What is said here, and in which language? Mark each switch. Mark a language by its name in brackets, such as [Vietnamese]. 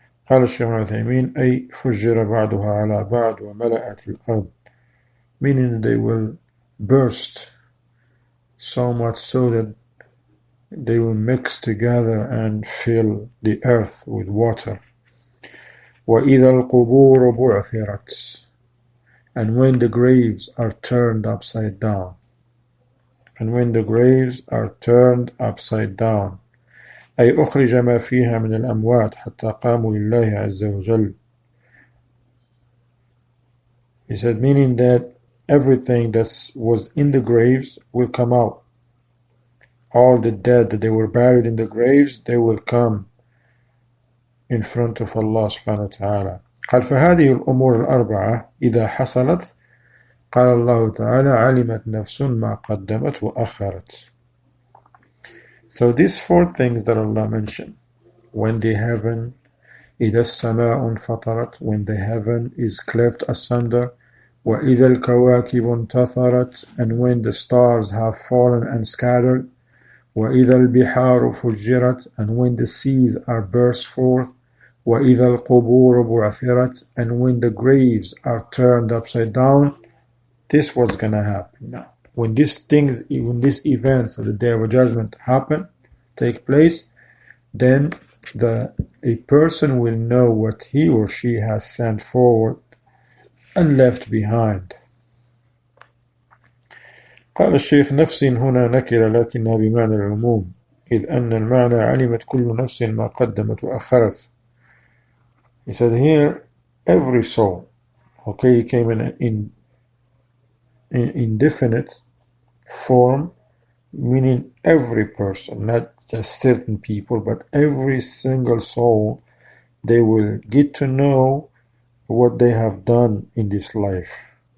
[Arabic] قال الشيخ العثيمين أي فُجِّر بعضها على بعض وملأت الأرض, [English] meaning they will burst so much so that they will mix together and fill the earth with water. [Arabic] وَإِذَا الْقُبُورُ بُعْثِرَتْ, [English] and when the graves are turned upside down. And when the graves are turned upside down. [Arabic] أي أخرج ما فيها من الأموات حتى قاموا لله عز وجل. [English] He said, meaning that everything that was in the graves will come out. All the dead that they were buried in the graves, they will come in front of Allah subhanahu wa ta'ala. [Arabic] قال فهذه الأمور الأربعة إذا حصلت قال الله تعالى علمت نفس ما قدمت وأخرت. [English] So these four things that Allah mentioned, when the heaven [Arabic] إذا السماء انفطرت, [English] when the heaven is cleft asunder, [Arabic] وإذا الكواكب انتثرت, [English] and when the stars have fallen and scattered, [Arabic] وإذا البحار فجرت, [English] and when the seas are burst forth, [Arabic] وإذا القبور بعثرت, [English] and when the graves are turned upside down. This was gonna happen now. When these events of the Day of Judgment take place, then a person will know what he or she has sent forward and left behind. [Arabic] قال الشيخ نفس هنا نكرة لكنها بمعنى العموم إذ أن المعنى علمت كل نفس ما قدمت وأخرت. [English] He said here every soul, okay, he came in indefinite form meaning every person, not just certain people, but every single soul, they will get to know what they have done in this life.